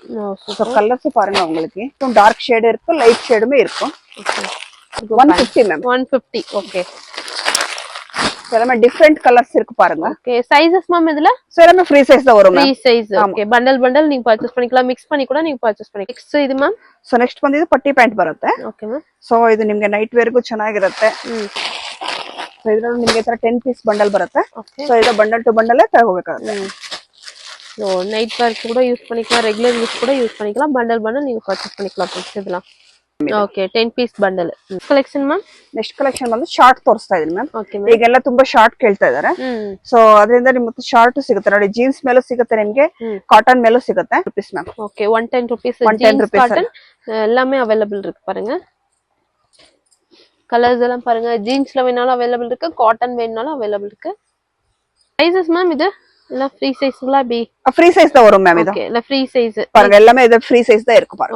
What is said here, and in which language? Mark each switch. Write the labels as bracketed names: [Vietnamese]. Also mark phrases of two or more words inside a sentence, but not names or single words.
[Tamil] சோ கலர்ஸ் பாருங்க உங்களுக்கு [English] dark shade [Tamil] இருக்கு லைட் ஷேடுமே இருக்கும். 150 மேம். 150. ஓகே. எல்லாமே [English] different colors [Tamil] இருக்கு பாருங்க. [English] okay sizes ma'am இதுல [Tamil] எல்லாமே [English] free size [Tamil] தான் வரும் மேம். [English] free size. [Tamil] ஓகே பண்டல் நீங்க பர்ச்சேஸ் பண்ணிக்கலாம். மிக்ஸ் பண்ணி கூட நீங்க பர்ச்சேஸ் பண்ணிக்கலாம். நெக்ஸ்ட் இது மேம். [English] so next [Kannada] ಬಂದಿದ್ದು ಪಟ್ಟಿ ಪ್ಯಾಂಟ್ ಬರುತ್ತೆ. [English] okay ma'am. [Kannada] ಸೋ ಇದು ನಿಮಗೆ ನೈಟ್ ವೇರ್ಗೂ ಚೆನ್ನಾಗಿರುತ್ತೆ. ಸೋ ಇದರಲ್ಲಿ ನಿಮಗೆ ಈ ತರ [English] 10 piece bundle [Kannada] ಬರುತ್ತೆ. ಸೋ ಇದು [English] bundle to bundle [Kannada] ತಗೋಬೇಕಾಗುತ್ತೆ. [English] so night wear [Tamil] கூட யூஸ் பண்ணிக்கலாம், [English] regular use [Tamil] கூட யூஸ் பண்ணிக்கலாம். பண்டல் நீங்க பர்ச்சேஸ் பண்ணிக்கலாம் இதெல்லாம். [English] Okay 10 piece bundle. Collection ma'am. next collection [Kannada] ಬಂದು ಶಾರ್ಟ್ ತೋರಿಸ್ತಾ ಇದೀನಿ ಮ್ಯಾಮ್. ಓಕೆ. ಈಗೆಲ್ಲ ತುಂಬಾ ಶಾರ್ಟ್ ಕೇಳ್ತಾ ಇದಾರೆ. ಸೋ ಅದರಿಂದ ನಿಮಗೆ ಶಾರ್ಟ್ ಸಿಗುತ್ತೆ ನೋಡಿ. ಜೀನ್ಸ್ ಮೇಲೂ ಸಿಗುತ್ತೆ ನಿಮಗೆ, ಕಾಟನ್ ಮೇಲೂ ಸಿಗುತ್ತೆ. [English] rupees ma'am. okay 110 rupees. [Tamil] 110 ರೂಪೀಸ್ காட்டன் எல்லாமே அவேலபிள் இருக்கு பாருங்க. கலர்ஸ் எல்லாம் பாருங்க. ஜீன்ஸ்ல வேணாலும் அவேலபிள் இருக்கு, காட்டன் வேணாலும் அவேலபிள் இருக்கு. [English] sizes ma'am [Tamil] இது இல்ல ஃப்ரீ சைஸ்ங்களா? பி [English] free size [Tamil] தான் வரும் மேம். இது ஓகே இல்ல [English] free size [Tamil] பாருங்க. எல்லாமே இது [English] free size [Tamil] தான் இருக்கு பாருங்க.